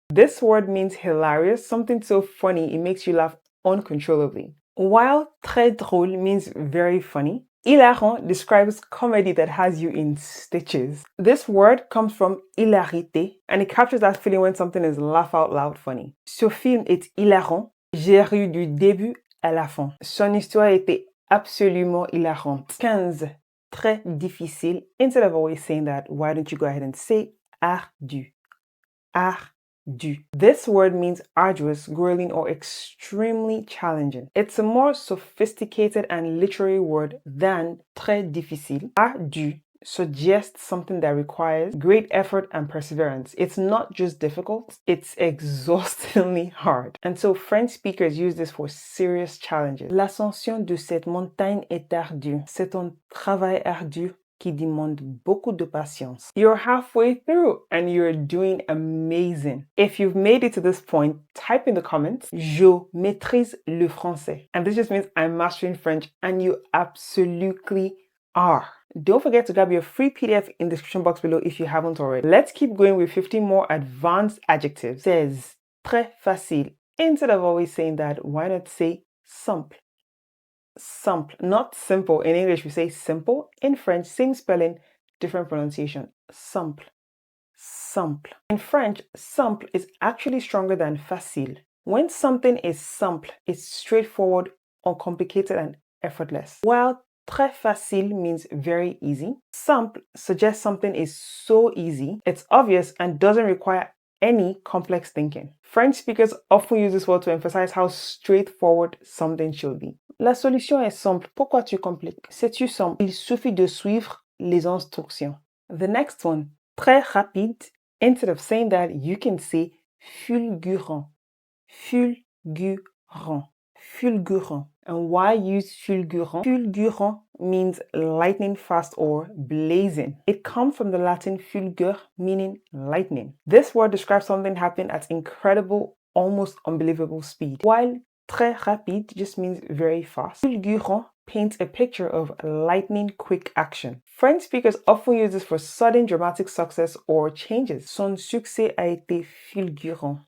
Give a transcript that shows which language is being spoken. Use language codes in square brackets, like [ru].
[en] This word means hilarious, something so funny it makes you laugh uncontrollably. While très drôle means very funny, hilarant describes comedy that has you in stitches. This word comes from hilarité, and it captures that feeling when something is laugh out loud funny. [fr] Ce film est hilarant. J'ai ri du début à la fin. Son histoire était absolument hilarante. 15. Très difficile. [en] Instead of always saying that, why don't you go ahead and say ardu? Ardu. This word means arduous, grueling, or extremely challenging. It's a more sophisticated and literary word than très difficile. Ardu suggests something that requires great effort and perseverance. It's not just difficult, it's exhaustingly hard. And so French speakers use this for serious challenges. [fr] L'ascension de cette montagne est ardue. C'est un travail ardu qui demande beaucoup de patience. [en] You're halfway through and you're doing amazing. If you've made it to this point, type in the comments, [fr] je maîtrise le français. [en] And this just means I'm mastering French, and you absolutely are. Don't forget to grab your free PDF in the description box below if you haven't already. Let's keep going with 15 more advanced adjectives. Says, très facile. Instead of always saying that, why not say simple? Simple, not simple. In English, we say simple. In French, same spelling, different pronunciation. Simple, simple. In French, simple is actually stronger than facile. When something is simple, it's straightforward, uncomplicated, and effortless. While très facile means very easy, simple suggests something is so easy, it's obvious, and doesn't require any complex thinking. French speakers often use this word to emphasize how straightforward something should be. [fr] La solution est simple. Pourquoi tu compliques? C'est-tu simple? Il suffit de suivre les instructions. [en] The next one, très rapide. Instead of saying that, you can say fulgurant. Fulgurant. Fulgurant. And why use fulgurant? Fulgurant means lightning fast or blazing. It comes from the Latin fulgur, meaning lightning. This word describes something happening at incredible, almost unbelievable speed. While très rapide just means very fast, fulgurant paints a picture of lightning quick action. French speakers often use this for sudden dramatic success or changes. [fr] Son succès a été fulgurant.